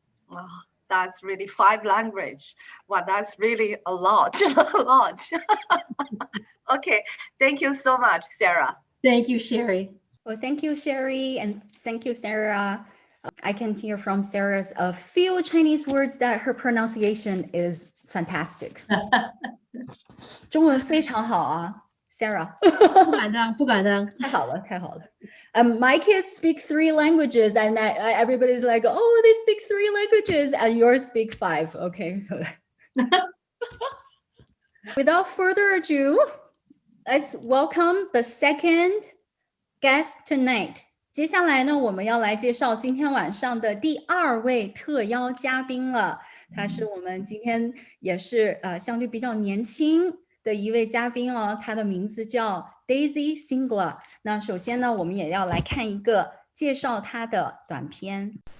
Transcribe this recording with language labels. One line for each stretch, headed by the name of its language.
English: Wow, that's really 5 languages. Wow, that's really a lot, a lot. Okay, thank you so much, Sarah. Thank you, Sherry. Well, thank you, Sherry, and thank you, Sarah. I can hear from Sarah's a few Chinese words that her pronunciation is fantastic.
Chinese: 中文非常好啊 Sarah 不敢当太好了
English: My kids speak 3 languages and everybody's like, oh, they speak 3 languages and yours speak 5. Okay, so without further ado, let's welcome the second guest tonight.
Chinese: 接下来呢，我们要来介绍今天晚上的第2位特邀嘉宾了。他是我们今天也是相对比较年轻的一位嘉宾哦，他的名字叫 Daisy Singler。那首先呢，我们也要来看一个介绍他的短片。